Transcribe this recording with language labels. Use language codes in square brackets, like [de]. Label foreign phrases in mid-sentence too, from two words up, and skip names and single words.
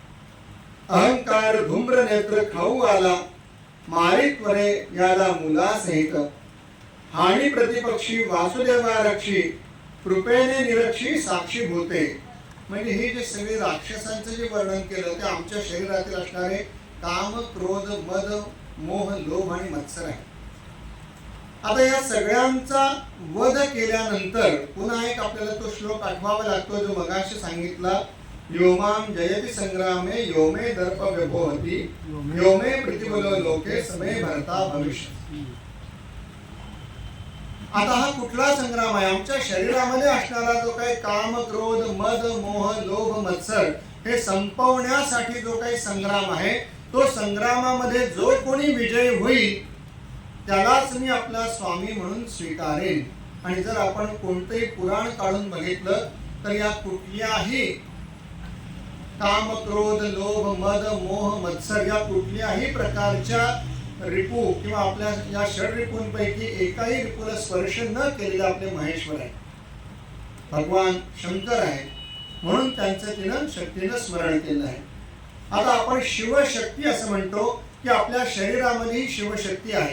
[mr] अहंकार धूम्र नेत्र खाऊ आला, मारी त्वरे याला मुलासहित. हानी प्रतिपक्षी वासुदेवा रक्षी, कृपेने निरक्षी साक्षी भूते. म्हणजे हे जे सगळे राक्षसांचं जे वर्णन केलं ते आमच्या शरीरातील असणारे काम क्रोध मद मोह लोभ आणि मत्सर आहे. आता या सगळ्यांचा वध केल्यानंतर पुन्हा एक आपल्याला तो श्लोक आठवावा लागतो जो मगाशी सांगितला. [sa] योमाम जयति संग्रामे योमे दर्प व्यभोहती, योमे प्रतिबलो लोके समे भरता भविष्य. [mr] आता हा कुठला संग्राम आहे? आमच्या शरीरामध्ये असणारा जो काही काम क्रोध मद मोह लोभ मत्सर हे संपवण्यासाठी जो काही संग्राम आहे तो संग्रामामध्ये जो कोणी विजयी होईल त्यालाच मी आपला स्वामी म्हणून स्वीकारेन. आणि जर आपण कोणतेही पुराण काढून बघितलं तर या कुठल्याही काम क्रोध लोभ मद मोह मत्सर या कुठल्याही प्रकारच्या रिपू किंवा आपल्या या षड रिपूंपैकी एकाही रिपूला स्पर्श न केलेला आपले महेश्वर आहे, भगवान शंकर आहे. म्हणून त्यांचं तिनं शक्तीनं स्मरण केलं आहे. आता आपण शिवशक्ती असं म्हणतो की आपल्या शरीरामध्ये ही शिवशक्ती आहे.